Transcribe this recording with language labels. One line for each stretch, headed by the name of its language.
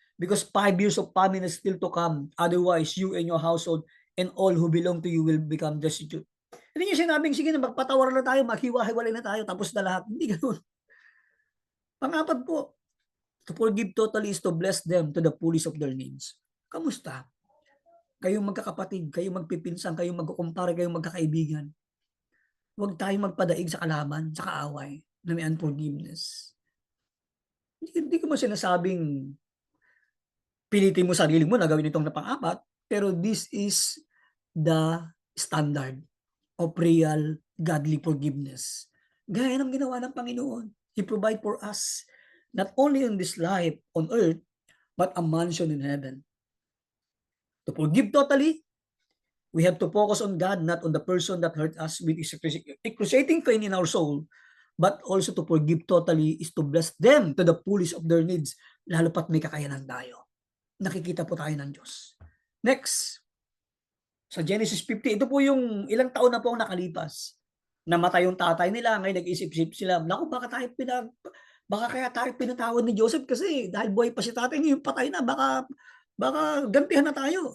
English: Because 5 years of famine is still to come. Otherwise, you and your household and all who belong to you will become destitute.
Filipino: Hindi niya sinabing, sige na, magpatawaran na tayo, maghiwa-hiwalay na tayo, tapos na lahat. Hindi ganun. Pang-apat po,
English: to forgive totally is to bless them to the fullest of their needs.
Filipino: Kamusta? Kayong magkakapatid, kayong magpipinsan, kayong magkukumpare, kayong magkakaibigan. Huwag tayong magpadaig sa kalaban, sa kaaway, na may unforgiveness. Hindi ko mo sinasabing pilitin mo sarili mo na gawin itong na pang-apat, pero
English: this is the standard of real godly forgiveness.
Filipino: Gaya ng ginawa ng Panginoon.
English: He provide for us not only in this life on earth, but a mansion in heaven. To forgive totally, we have to focus on God, not on the person that hurt us with excruciating pain in our soul, but also to forgive totally is to bless them to the fullest of their needs,
Filipino: lalo pat may kakayanan tayo. Nakikita po tayo ng Diyos. Next, sa Genesis 50, ito po yung ilang taon na po ang nakalipas. Namatay yung tatay nila, ngayon nag-isip-isip sila, naku, baka kaya tayo pinatawad ni Joseph kasi dahil buhay pa si tatay niya, yung patay na, baka gantihan na tayo.